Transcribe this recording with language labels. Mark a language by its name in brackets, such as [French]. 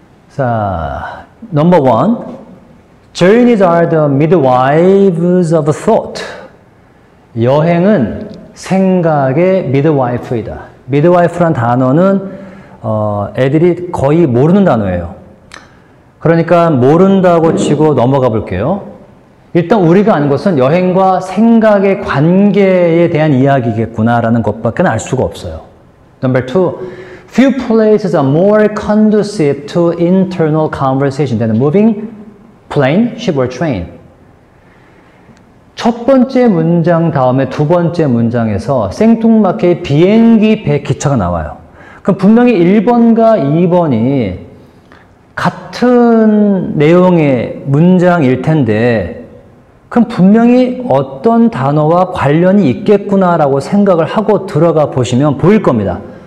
[English] 자, number one, journeys are the midwives of thought. [Korean] 여행은 생각의 midwife이다. midwife란 단어는 애들이 거의 모르는 단어예요. 그러니까 모른다고 치고 넘어가 볼게요. 일단 우리가 아는 것은 여행과 생각의 관계에 대한 이야기겠구나라는 것밖에 알 수가 없어요. [English] Number two, few places are more conducive to internal conversation than a moving plane, ship or train. [Korean] 첫 번째 문장 다음에 두 번째 문장에서 생뚱맞게 비행기, 배, 기차가 나와요. 그럼 분명히 1번과 2번이 같은 내용의 문장일 텐데 그럼 분명히 어떤 단어와 관련이 있겠구나라고 생각을 하고 들어가 보시면 보일 겁니다.